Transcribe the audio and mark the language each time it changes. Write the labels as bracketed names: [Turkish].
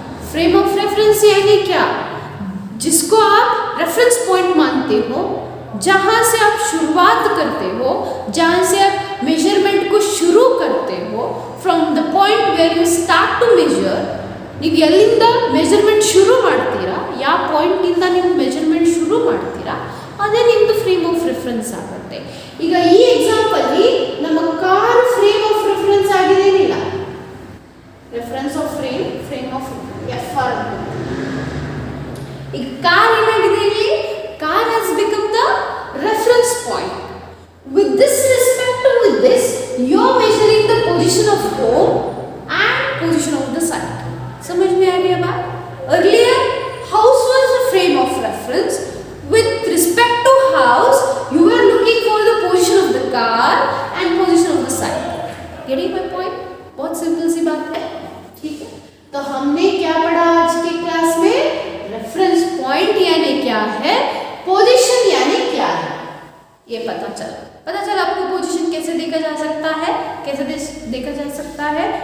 [Hindi] Frame of reference यानी क्या? जिसको आप रेफरेंस पॉइंट मानते हो, जहां से आप शुरुआत करते हो, जहां से आप मेजरमेंट को शुरू करते हो, [English] from the point where you start to measure, [Kannada] ನೀವು ಎಲ್ಲಿಂದ ಮೆಜರ್ಮೆಂಟ್ ಶುರು ಮಾಡ್ತೀರಾ, ಯಾವ ಪಾಯಿಂಟಿಂದ ನೀವು ಮೆಜರ್ಮೆಂಟ್ ಶುರು ಮಾಡ್ತೀರಾ, ಅದೇ ನಿಮ್ಮದು ಫ್ರೇಮ್ ಆಫ್ ರೆಫರೆನ್ಸ್ ಆಗುತ್ತೆ. ಈಗ ಈ ಎಕ್ಸಾಂಪಲ್ಲಿ ನಮ್ಮ ಕಾರ್ ಫ್ರೇಮ್ ಆಫ್ ರೆಫರೆನ್ಸ್ ಆಗಿದೆ ಏನಿಲ್ಲ, reference of frame of F R. ಈಗ ಕಾರ್ ಏನಾಗಿದೆ ಇಲ್ಲಿ, car [English] Has become the reference point. With this respect to with this you are measuring the position of home and position of the site. [Hindi] समझ में आ गया बात? [English] Earlier house was the frame of reference. With respect to house you were looking for the position of the car and position of the site. Getting my point? [Hindi] बहुत simple सी बात है, ठीक है? तो हमने क्या पढ़ा आज की क्लास में? रेफरेंस पॉइंट यानी क्या है, पोजीशन यानी क्या है, ये पता चला आपको पोजीशन कैसे देखा जा सकता है, कैसे देखा जा सकता है?